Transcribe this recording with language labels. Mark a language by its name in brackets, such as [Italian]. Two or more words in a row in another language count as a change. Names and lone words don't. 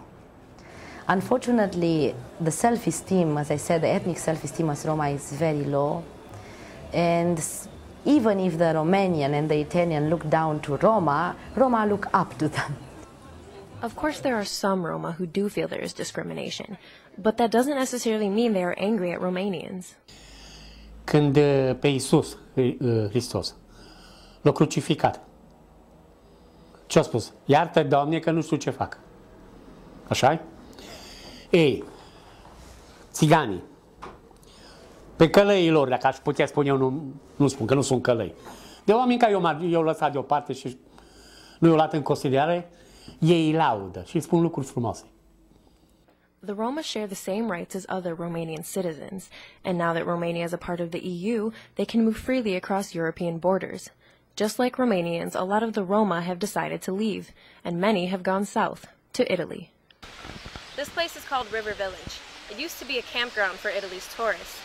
[English] Unfortunately, the self-esteem, as I said, the ethnic self-esteem as Roma is very low, and even if the Romanian and the Italian look down to Roma, Roma look up to them. Of course, there are some Roma who do feel there is discrimination, but that doesn't necessarily mean they are angry at Romanians. [Romanian] Când pe Iisus Hristos l-a crucificat, ce-a spus? Iartă, Doamne, că nu știu ce fac. Așa-i? Ei, țiganii, pe călăii lor, dacă aș putea spune eu, nu spun că nu sunt călăi, de oameni care i-au lăsat deoparte și nu i-au luat în considerare, ei laudă și spun lucruri frumoase. [English] The Roma share the same rights as other Romanian citizens, and now that Romania is a part of the EU, they can move freely across European borders. Just like Romanians, a lot of the Roma have decided to leave, and many have gone south, to Italy. This place is called River Village. It used to be a campground for Italy's tourists.